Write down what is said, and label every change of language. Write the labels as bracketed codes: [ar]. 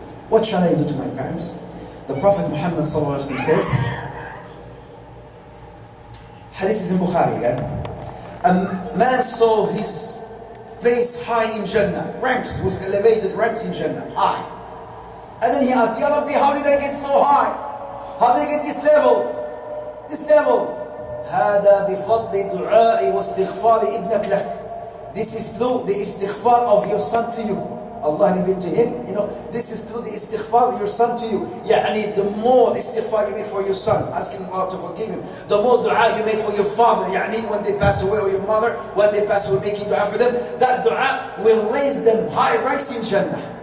[en] What shall I do to my parents? The Prophet Muhammad says, hadith is in Bukhari, a man saw his place high in Jannah, ranks, was elevated ranks in Jannah, high. And then he asked, Ya Rabbi, how did I get so high? How did I get this level? This level. [ar] هذا بفضل دعاء واستغفار ابنك لك. [en] This is through the istighfar of your son to you. Allah gave it to him. This is through the istighfar of your son to you. يعني the more istighfar you make for your son, asking Allah to forgive him, the more dua you make for your father. يعني when they pass away, or your mother, when they pass away, making dua for them, that dua will raise them high ranks in Jannah.